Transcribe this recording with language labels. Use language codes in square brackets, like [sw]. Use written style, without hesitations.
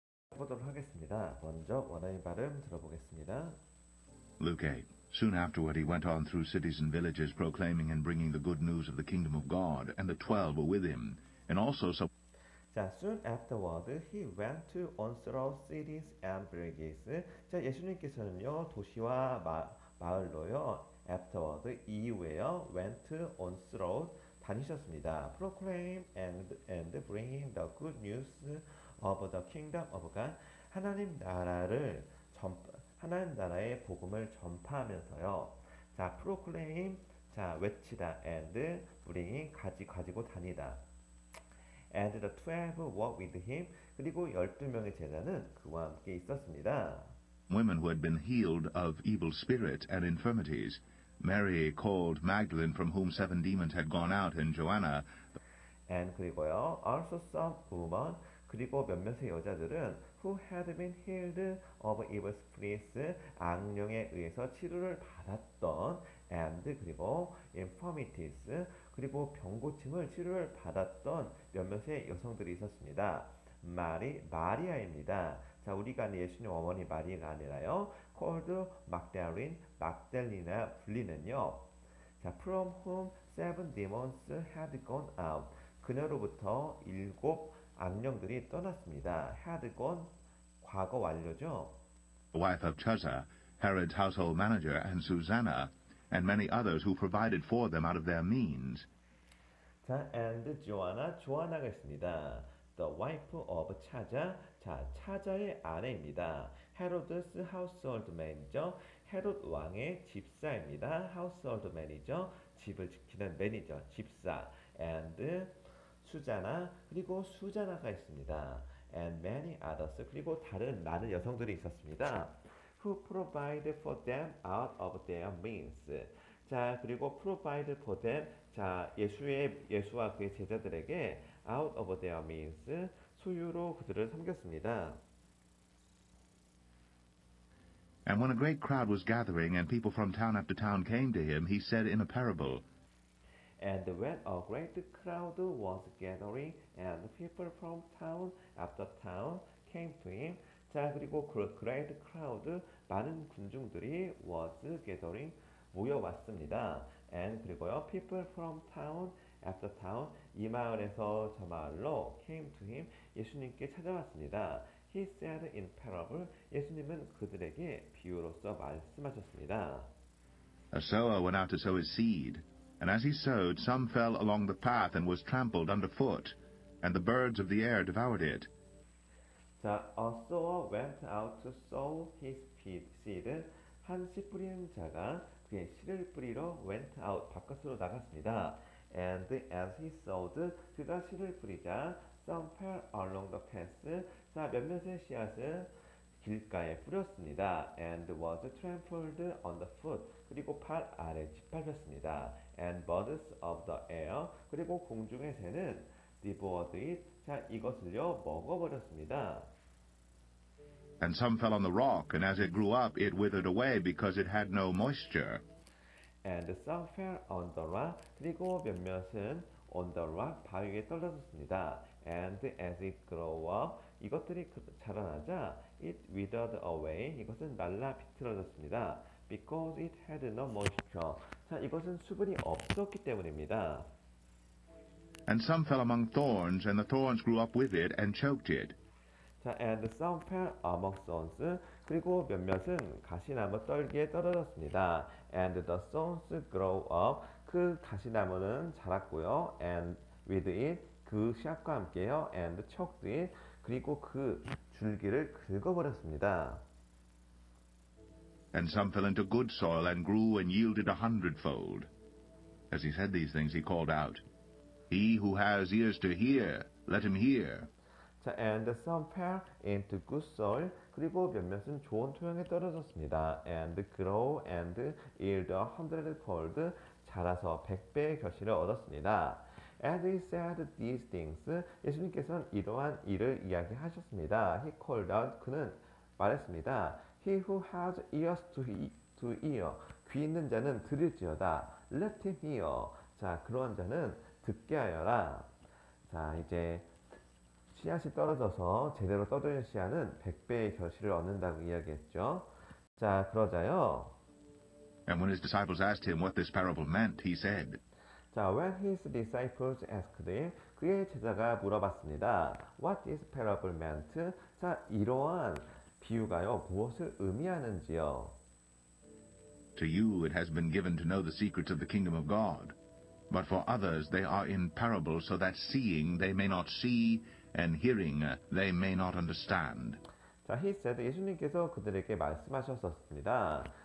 [ko] 살펴보도록 하겠습니다. 먼저 원어민 발음 들어보겠습니다. [en] Luke 8. Soon afterward he went on through cities and villages, proclaiming and bringing the good news of the kingdom of God, and the 12 were with him. And also some 자, soon afterward he went to on through cities and villages. [ko] 자, 예수님께서는요 도시와 마을로요 [en] afterward [ko] 이후에요 [en] went on through [ko] 다니셨습니다. [en] proclaim and bringing the good news of the kingdom of God. [ko] 하나님 나라를 하나님 나라의 복음을 전파하면서요. 자, [en] proclaim [ko] 자 외치다 [en] and bringing [ko] 가지고 다니다. [en] And the 12 walked with him. [ko] 그리고 12명의 제자는 그와 함께 있었습니다. [en] women who had been healed of evil spirits and infirmities. Mary called Magdalene, from whom 7 demons had gone out, and Joanna. And [ko] 그리고요, [en] also some women, [ko] 그리고 몇몇의 여자들은 [en] who had been healed of evil spirits, [ko] 악령에 의해서 치료를 받았던, [en] and [ko] 그리고 [en] infirmities, [ko] 그리고 병고침을 치료를 받았던 몇몇의 여성들이 있었습니다. 마리아입니다. 자, 우리가 아는 예수님 어머니 마리아가 아니라요. [en] called [ko] 막달리나 불리는요. [en] 자, from whom 7 demons had gone out. [ko] 그녀로부터 7 악령들이 떠났습니다. had gone 과거 완료죠. [en] The wife of Chuza, Herod's household manager, and Susanna, and many others who provided for them out of their means. [ko] 자, [en] and [ko] 조아나가 있습니다. [en] The wife of [ko] 차자, 자, 차자의 아내입니다. 헤로드스 [en] household manager, [ko] 헤롯 왕의 집사입니다. [en] household manager, [ko] 집을 지키는 매니저, 집사. [en] and [ko] 수자나, 그리고 수자나가 있습니다. [en] and many others, [ko] 그리고 다른 많은 여성들이 있었습니다. [en] who provide for them out of their means. [ko] 자, 그리고 [en] provide for them, [ko] 자, 예수와 그의 제자들에게 [en] out of their means, [ko] 소유로 그들을 섬겼습니다. [en] And when a great crowd was gathering, and people from town after town came to him, he said in a parable. And when a great crowd was gathering, and people from town after town came to him. [ko] 자, 그리고 그 [en] great crowd, [ko] 많은 군중들이 [en] was gathering, [ko] 모여왔습니다. [en] and [ko] 그리고요, [en] people from town after town, [ko] 이 마을에서 저 마을로 [en] came to him, [ko] 예수님께 찾아왔습니다. [en] He said in parable, [ko] 예수님은 그들에게 비유로서 말씀하셨습니다. [en] A sower went out to sow his seed, and as he sowed, some fell along the path and was trampled underfoot, and the birds of the air devoured it. 자, a sower went out to sow his seed. [ko] 한 씨 뿌리는 자가 그의 씨를 뿌리러 [en] went out, [ko] 바깥으로 나갔습니다. [en] And as he sowed, [ko] 그가 씨를 뿌리자 [en] some fell along the path. [ko] 자, 몇몇의 씨앗을 길가에 뿌렸습니다. [en] And was trampled underfoot. [ko] 그리고 발 아래 짓밟혔습니다. [en] And birds of the air. [ko] 그리고 공중의 새는 [en] devoured it. [ko] 자, 이것을요 먹어버렸습니다. [en] And some fell on the rock, and as it grew up, it withered away because it had no moisture. And some fell on the rock. [ko] 그리고 몇몇은 [en] on the rock, [ko] 바위 위에 떨어졌습니다. [en] And as it grew up, [ko] 이것들이 자라나자 [en] it withered away. [ko] 이것은 말라 비틀어졌습니다. [en] Because it had no moisture. [ko] 자, 이것은 수분이 없었기 때문입니다. [en] And some fell among thorns, and the thorns grew up with it and choked it. 자, and some fell among thorns. [ko] 그리고 몇몇은 가시나무 떨기에 떨어졌습니다. [en] And the thorns grow up. [ko] 그 가시나무는 자랐고요. And with it, 그 씨앗과 함께요. [en] And choked it. [ko] 그리고 그 줄기를 긁어버렸습니다. [en] And some fell into good soil and grew and yielded 100-fold. As he said these things, he called out, He who has ears to hear, let him hear. 자, and some fell into good soil. [ko] 그리고 몇몇은 좋은 토양에 떨어졌습니다. [en] And grow and yield 100-fold. [ko] 자라서 100배의 결실을 얻었습니다. [en] As he said these things, [ko] 예수님께서는 이러한 일을 이야기하셨습니다. [en] He called out, [ko] 그는 말했습니다. [en] He who has ears to hear, [ko] 귀 있는 자는 들을지어다. [en] Let him hear. [ko] 자, 그러한 자는 듣게 하여라. 자, 이제 씨앗이 떨어져서 제대로 떨어진 씨앗은 100배의 결실을 얻는다고 이야기했죠. 자, 그러자요. [en] And when his disciples asked him what this parable meant, he said, 자, when his disciples asked him, [ko] 그의 제자가 물어봤습니다. [en] What is parable meant? [ko] 자, 이러한 비유가요, 무엇을 의미하는지요? [en] To you it has been given to know the secrets of the kingdom of God. But for others they are in parables, so that seeing they may not see, and hearing they may not understand. [ko] 자, [en] he said, [ko] 예수님께서 그들에게 말씀하셨습니다.